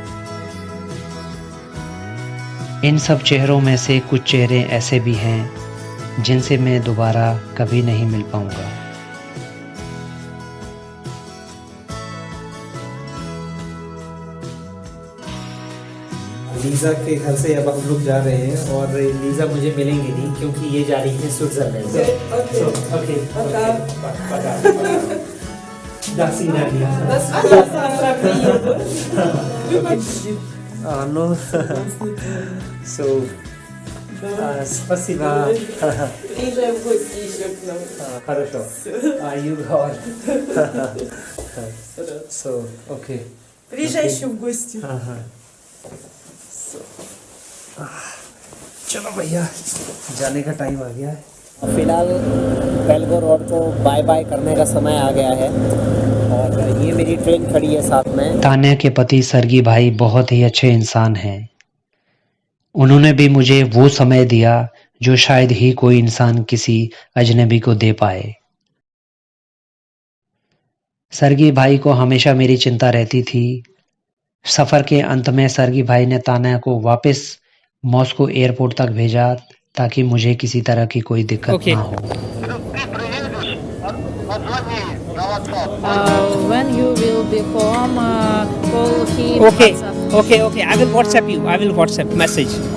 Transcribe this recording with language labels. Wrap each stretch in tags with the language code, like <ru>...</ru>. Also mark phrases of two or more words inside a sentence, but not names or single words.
<hi>इन सब चेहरों में से कुछ चेहरे ऐसे भी हैं जिनसे मैं दोबारा कभी नहीं मिल पाऊंगा। लीज़ा के घर से अब हम लोग जा रहे हैं और लीज़ा मुझे मिलेंगे नहीं क्योंकि ये जा रही है स्विट्जरलैंड।</hi> <ru>Спасибо. Приезжай в гости еще к нам. Хорошо.</ru> <en>You are. So, okay. Приезжай еще в гости.</en> <hi>चलो भैया, जाने का टाइम आ गया है। फिलहाल बेलगोरोड को</hi> <en>bye bye</en> <hi>करने का समय आ गया है और ये मेरी ट्रेन खड़ी है साथ में। तान्या के पति सर्गी भाई बहुत ही अच्छे इंसान हैं। उन्होंने भी मुझे वो समय दिया जो शायद ही कोई इंसान किसी अजनबी को दे पाए। सर्गी भाई को हमेशा मेरी चिंता रहती थी। सफ़र के अंत में सर्गी भाई ने तान्या को वापस मॉस्को एयरपोर्ट तक भेजा ताकि मुझे किसी तरह की कोई दिक्कत ना हो।</hi> <en>When you will be home, call him. Okay. I will WhatsApp you. I will WhatsApp message.</en>